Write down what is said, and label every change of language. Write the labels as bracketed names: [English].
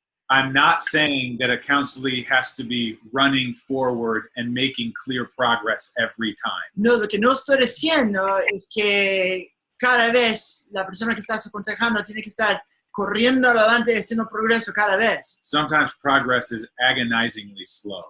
[English] I'm not saying that a counselee has to be running forward and making clear progress every time. [Spanish] No, lo que no estoy diciendo es que cada vez la persona que estás aconsejando tiene que estar corriendo adelante y haciendo progreso cada vez. [English] Sometimes progress is agonizingly slow.